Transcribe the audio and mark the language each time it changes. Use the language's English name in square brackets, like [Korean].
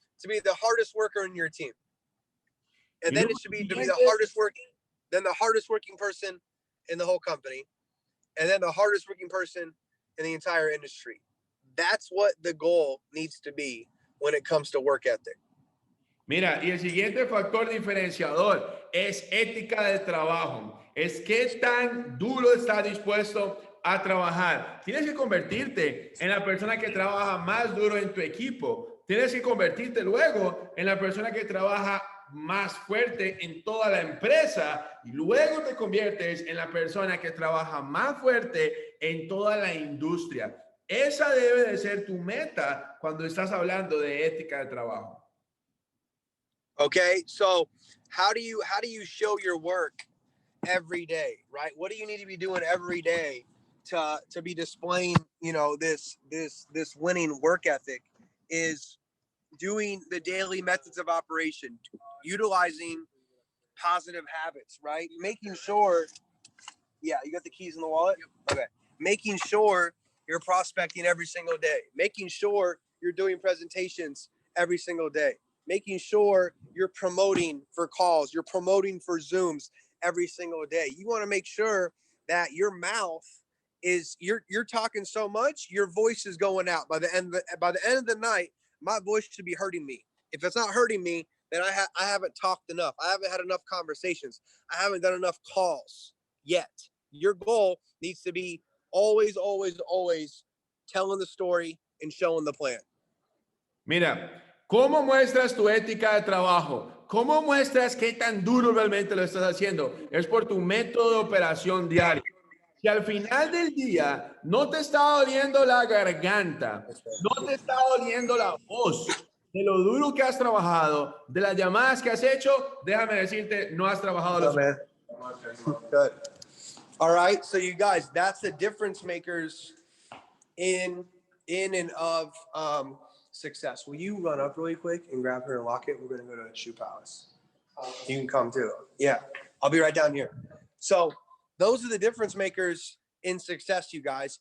[English] To be the hardest worker in your team. And then it should be to be the hardest working person in the whole company. And then the hardest working person in the entire industry. That's what the goal needs to be when it comes to work ethic. [Spanish] Mira, y el siguiente factor diferenciador es ética de trabajo. Es qué tan duro estás dispuesto a trabajar. Tienes que convertirte en la persona que trabaja más duro en tu equipo. Tienes que convertirte luego en la persona que trabaja más fuerte en toda la empresa y luego te conviertes en la persona que trabaja más fuerte en toda la industria. Esa debe de ser tu meta cuando estás hablando de ética de trabajo. [English] Okay, so how do you show your work every day, right? What do you need to be doing every day to be displaying, you know, this winning work ethic? Is doing the daily methods of operation, utilizing positive habits, right? Making sure, yeah, you got the keys in the wallet? Okay. Making sure you're prospecting every single day. Making sure you're doing presentations every single day. Making sure you're promoting for calls, you're promoting for Zooms every single day. You want to make sure that your mouth is, you're talking so much, your voice is going out. By the end of the night, my voice should be hurting me. If it's not hurting me, then I haven't talked enough. I haven't had enough conversations. I haven't done enough calls yet. Your goal needs to be always, always, always telling the story and showing the plan. [Spanish] Mira, ¿cómo muestras tu ética de trabajo? ¿Cómo muestras qué tan duro realmente lo estás haciendo? Es por tu método de operación diario. Si al final del día no te está doliendo la garganta, no te está doliendo la voz, de lo duro que has trabajado, de las llamadas que has hecho, déjame decirte, no has trabajado lo suficiente. [English] Good. All right, so you guys, that's the difference makers in and of success. Will you run up really quick and grab her and lock it? We're going to go to Shoe Palace. You can come too. Yeah, I'll be right down here. So those are the difference makers in success, you guys.